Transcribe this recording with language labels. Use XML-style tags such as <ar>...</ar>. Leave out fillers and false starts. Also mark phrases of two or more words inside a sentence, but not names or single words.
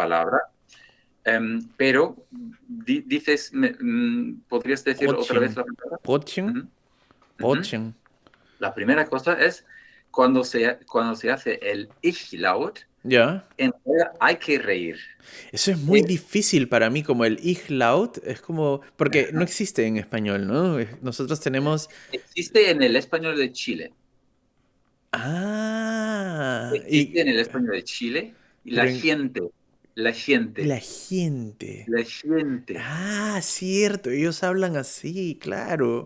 <es>palabra, pero dices, ¿podrías decir otra vez Brötchen. la palabra? Brötchen. Ujú, ujú. Brötchen. La primera cosa es cuando se hace el Ich-Laut, Ya. en realidad hay que reír. Eso es muy Eh, difícil para mí, como el</es> <de>ich laut,</de> <es>es como, porque no existe en español, ¿no? Nosotros tenemos, Existe en el español de Chile. ah, Existe en el español de Chile y pero la la gente, gente. la gente. Ah, cierto, ellos hablan así, claro.</es>